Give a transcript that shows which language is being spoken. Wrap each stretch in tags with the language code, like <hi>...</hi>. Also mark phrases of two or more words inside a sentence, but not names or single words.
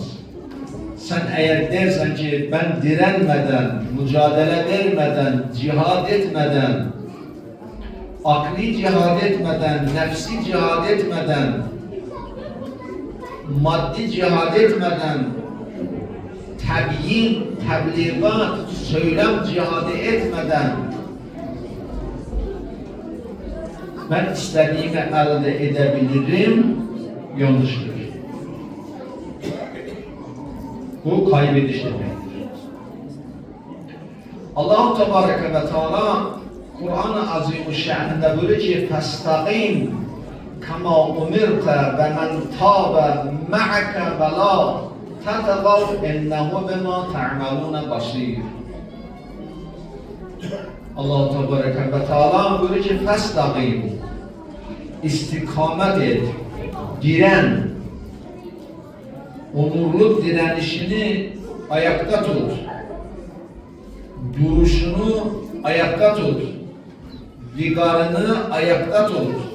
<tr>Sen eğer dersen ki ben direnmeden, mücadele vermeden, cihad etmeden, akli cihad etmeden, nefsi cihad etmeden, maddi cihad etmeden, tebyin, tebliğat, söylem cihadı etmeden ben istediğimi elde edebilirim, yanlıştır. Bu kaybediş demektir.</tr> <ar>الله تبارك وتعالى</ar> <tr>Kur'an-ı Azimüşşan'ında böyle ki</tr> <ar>فَاسْتَقِيمْ كَمَا اُمِرْتَ وَمَنْ تَابَ مَعَكَ وَلَا تَتَغَوْ اِنَّهُ بِمَا تَعْمَلُونَ بَصِيرٌ. الله تبارك وتعالى</ar> <tr>böyle ki فَاسْتَقِيمْ, istikamet et, diren, onurlu direnişini ayakta tut, duruşunu ayakta tut, vigarını ayakta tut.</tr>